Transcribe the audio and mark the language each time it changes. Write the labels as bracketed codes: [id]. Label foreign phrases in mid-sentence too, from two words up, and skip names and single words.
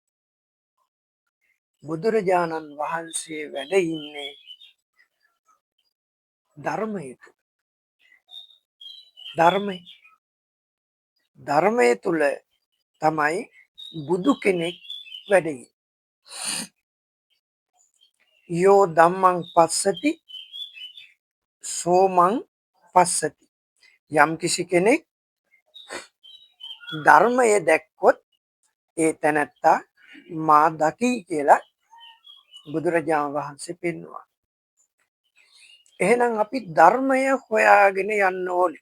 [si] බුදුරජාණන් වහන්සේ වැඩ ඉන්නේ ධර්මයේ තුල. ධර්මයේ තුල තමයි බුදු කෙනෙක් වැඩ ඉන්නේ. [pi] යෝ ධම්මං පස්සති සෝමං පස්සති. [si] යම් කිසි කෙනෙක් ධර්මයේ දැක්කොත් ඒ තැනැත්තා මා දකි කියලා බුදුරජාණන් වහන්සේ පෙන්වුවා. එහෙනම් අපි ධර්මය හොයාගෙන යන්න ඕනේ.